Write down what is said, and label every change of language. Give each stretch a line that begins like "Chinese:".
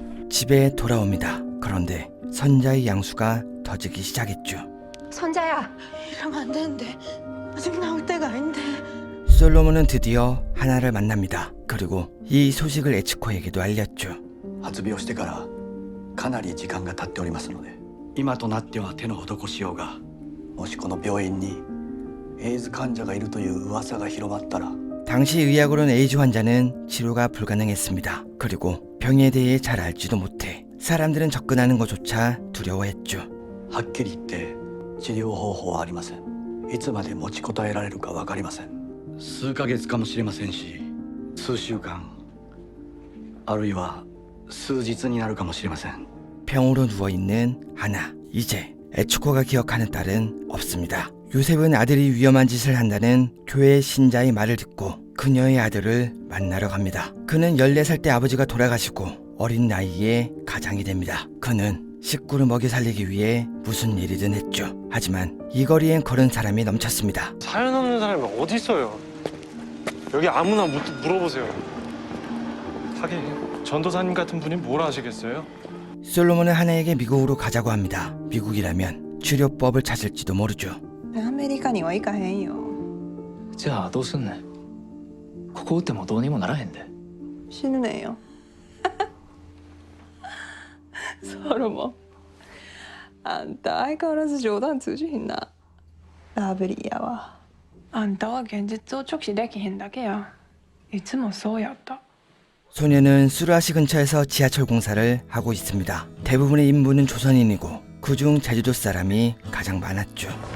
Korean: 집에 돌아옵니다. 그런데 선자의 양수가 터지기 시작했죠. 선자야, 이러면 안 되는데. 아직 나올 때가 아닌데. 솔로몬은 드디어 하나를 만납니다. 그리고 이 소식을 에치코에게도 알렸죠.
Japanese: 発病してからかなり時間が経っておりますので、今となっては手の施しようが、もしこの病院にエイズ患者がいるという噂が広まったら
Korean: 당시 의학으로는 에이즈 환자는 치료가 불가능했습니다. 그리고 병에 대해 잘 알지도 못해 사람들은 접근하는 것조차 두려워했죠.
Japanese: はっきり言って治療方法はありません。いつまで持ちこたえられるか分かりません。数ヶ月かもしれませんし、数週間、あるいは数日になるかもしれません。
Korean: 병으로 누워있는 하나. 이제 에츠코가 기억하는 딸은 없습니다. 요셉은 아들이 위험한 짓을 한다는 교회 신자의 말을 듣고 그녀의 아들을 만나러 갑니다. 그는 14살 때 아버지가 돌아가시고 어린 나이에 가장이 됩니다. 그는 식구를 먹여 살리기 위해 무슨 일이든 했죠. 하지만 이 거리엔 그런 사람이 넘쳤습니다. 사연 없는 사람이 어디 있어요? 여기 아무나 물어보세요. 하긴 전도사님 같은 분이 뭘 아시겠어요? 솔로몬은 하나에게 미국으로 가자고 합니다. 미국이라면 치료법을 찾을지도 모르죠.
Japanese: アメリカには行かへんよ。じゃあどうすんねん。ここ打ってもどうにもならへんで。死ぬねんよ。ソロモン、あんた相変わらず冗談通じひんな。ラブリーやわ。あんたは現実を直視できへんだけや。いつもそうやった。
Korean: 소녀는 수라시 근처에서 지하철 공사를 하고 있습니다. 대부분의 인부는 조선인이고 그중 제주도 사람이 가장 많았죠.